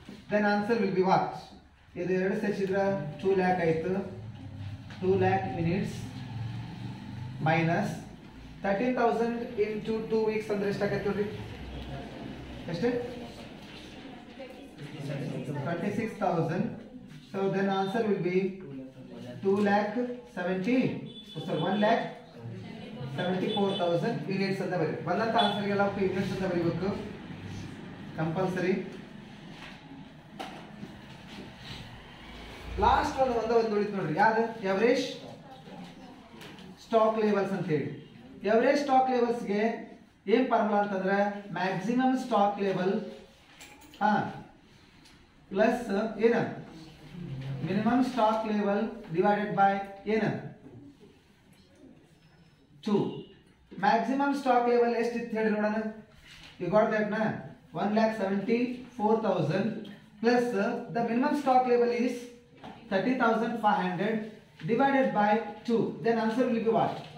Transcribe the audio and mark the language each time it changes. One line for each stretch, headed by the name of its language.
English: Then answer will be what.
Kannada: ಇದು ಎರಡು ಸೇರಿಸಿದ್ರೆ 2 lakh ಆಯಿತು. 2 lakh units minus 13,000 into 2 weeks ಅಂದ್ರೆ ಎಷ್ಟಾಗತ್ತೆ ನೋಡ್ರಿ ಎಷ್ಟು 26,000.
English: So then answer will be 1,74,000
Kannada: units ಅಂತ ಬರೀ. ಬಂದಂತ ಆನ್ಸರ್ಗೆಲ್ಲ ಯೂನಿಟ್ಸ್ ಅಂತ ಬರೀಬೇಕು ಕಂಪಲ್ಸರಿ. ಲಾಸ್ಟ್ ಒಂದು ಉಳಿತು ನೋಡ್ರಿ ಯಾವ್ದು ಎವರೇಜ್ ಸ್ಟಾಕ್ ಲೆವೆಲ್ಸ್ ಅಂತ ಹೇಳಿ. ಎವರೇಜ್ ಸ್ಟಾಕ್ ಲೆವೆಲ್ಸ್ಗೆ ಏನ್ ಫಾರ್ಮುಲಾ ಅಂತಂದ್ರೆ ಮ್ಯಾಕ್ಸಿಮಮ್ ಸ್ಟಾಕ್ ಲೆವೆಲ್ ಪ್ಲಸ್ ಏನ minimum stock level divided by ಏನ 2. ಮ್ಯಾಕ್ಸಿಮಮ್ ಸ್ಟಾಕ್ ಲೆವೆಲ್ ಎಷ್ಟಿತ್ತು ಹೇಳಿ ನೋಡೋಣ
English: You got that na? 1,74,000 plus the minimum stock level is 30,500 divided by 2. Then answer will be what?